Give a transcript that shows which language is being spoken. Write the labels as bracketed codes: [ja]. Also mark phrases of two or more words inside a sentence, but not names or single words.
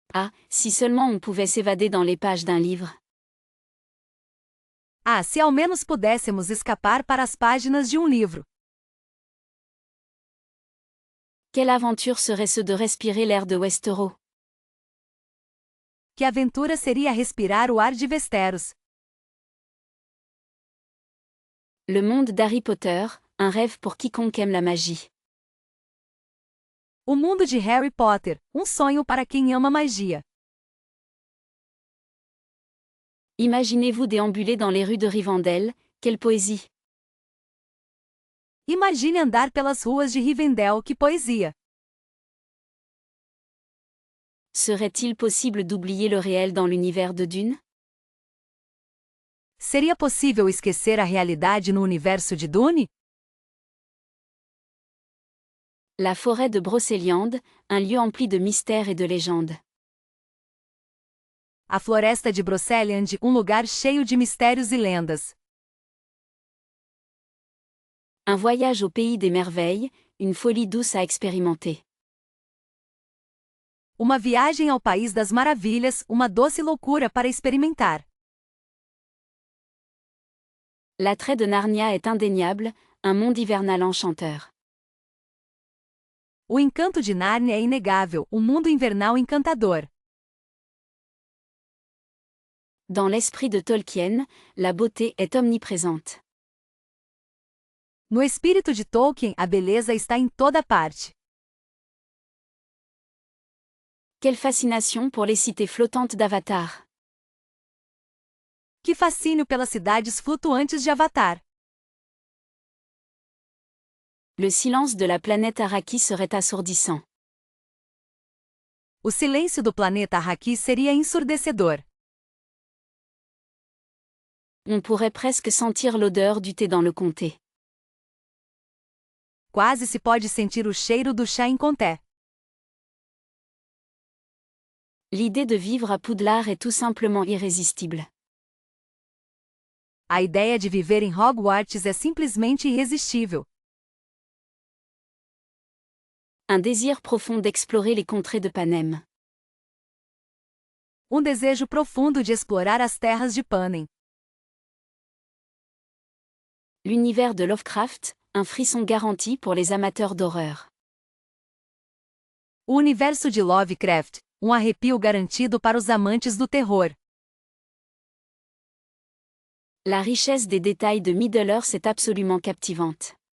[fr] Ah, si seulement on pouvait s'évader dans les pages d'un livre. [pt] Ah, se ao menos pudéssemos escapar para as páginas de um livro. [fr] Quelle aventure serait-ce de respirer l'air de Westeros? [pt] Que aventura seria respirar o ar de Westeros. [fr] Le monde d'Harry Potter, un rêve pour quiconque aime la magie. [pt] O mundo de Harry Potter, um sonho para quem ama magia. [fr] Imaginez-vous déambuler dans les rues de Rivendell, quelle poésie! [pt] Imagine andar pelas ruas de Rivendell, que poesia! [fr] Serait-il possible d'oublier le réel dans l'univers de Dune? [pt] Seria possível esquecer a realidade no universo de Dune? [fr] La forêt de Brocéliande, un lieu empli de mystères et de légendes. [pt] A floresta de Brocéliande, um lugar cheio de mistérios e lendas. [fr] Un voyage au pays des merveilles, une folie douce à expérimenter. [pt] Uma viagem ao País das Maravilhas, uma doce loucura para experimentar. [fr] L'attrait de Narnia est indéniable, un monde hivernal enchanteur. [pt] O encanto de Nárnia é inegável, um mundo invernal encantador. [fr] Dans l'esprit de Tolkien, la beauté est omniprésente. [pt] No espírito de Tolkien, a beleza está em toda parte. [fr] Quelle fascination pour les cités flottantes d'Avatar. [pt] Que fascínio pelas cidades flutuantes de Avatar. [fr] Le silence de la planète Arrakis serait assourdissant. [pt] O silêncio do planeta Arrakis seria ensurdecedor. [fr] On pourrait presque sentir l'odeur du thé dans le comté. [pt] Quase se pode sentir o cheiro do chá em Conté. [fr] L'idée de vivre à Poudlard est tout simplement irrésistible. [pt] A ideia de viver em Hogwarts é simplesmente irresistível. [fr] Un désir profond d'explorer les contrées de Panem. [pt] Um desejo profundo de explorar as terras de Panem. [fr] L'univers de Lovecraft, un frisson garanti pour les amateurs d'horreur. [pt] O universo de Lovecraft, um arrepio garantido para os amantes do terror. [fr] La richesse des détails de Middle-earth est absolument captivante.